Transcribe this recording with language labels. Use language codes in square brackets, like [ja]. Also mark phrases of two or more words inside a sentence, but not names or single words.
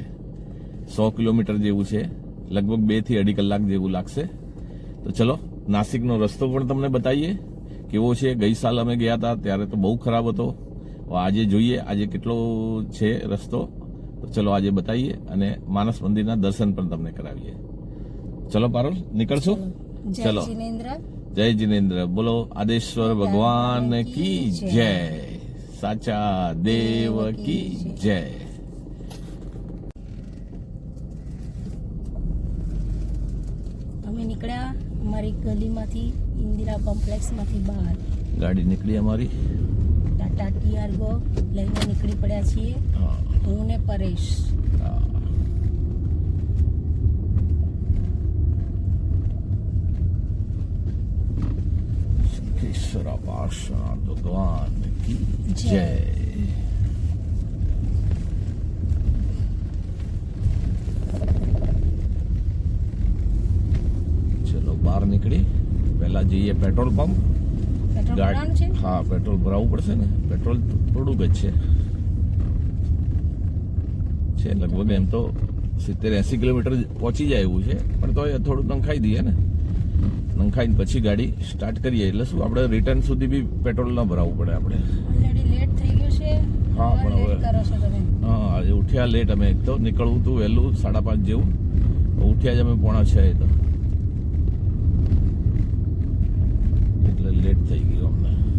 [gu] 100 કિલોમીટર જેવું છે, લગભગ 2 થી 2.5 કલાક જેવું લાગશે। તો ચલો નાસિકનો રસ્તો પણ તમને બતાવીએ કેવો છે। ગઈ સાલ અમે ગયા હતા ત્યારે તો બહુ ખરાબ હતો, આજે જોઈએ આજે કેટલો છે રસ્તો। તો ચલો આજે બતાવીએ અને માનસ મંદિરના દર્શન પણ તમને કરાવીએ। ચલો પારુલ નીકળશો। [hi] चलो जय जिनेन्द्र, बोलो आदेश्वर भगवान की जय, साचा देव की जय। [gu] અમે નીકળ્યા અમારી ગલીમાંથી, ઇન્દિરા કોમ્પ્લેક્સમાંથી બહાર ગાડી નીકળી અમારી ટાટા ટીઆરગો લઈને નીકળી પડ્યા છીએ, હું ને પરેશ। [hi] भगवान की जय। [gu] ચલો બહાર નીકળી, પહેલા જઈએ પેટ્રોલ પંપ। હા પેટ્રોલ ભરાવું પડશે ને, પેટ્રોલ થોડું જ છે લગભગ એમ તો 70-80 કિલોમીટર પહોંચી જાય એવું છે, પણ તો થોડું નાખી દઈએ ને, નાખી પછી ગાડી સ્ટાર્ટ કરીએ એટલે શું આપણે રિટર્ન સુધી બી પેટ્રોલ ના ભરાવવું પડે આપણે। ઓલરેડી લેટ થઈ ગયું છે। હા પણ હવે કરો છો તમે? હા આજે ઉઠ્યા લેટ, અમે એક તો નીકળવું હતું વહેલું 5:30 જેવું, ઉઠ્યા જ અમે 5:45 તો એટલે લેટ થઈ ગયું અમને।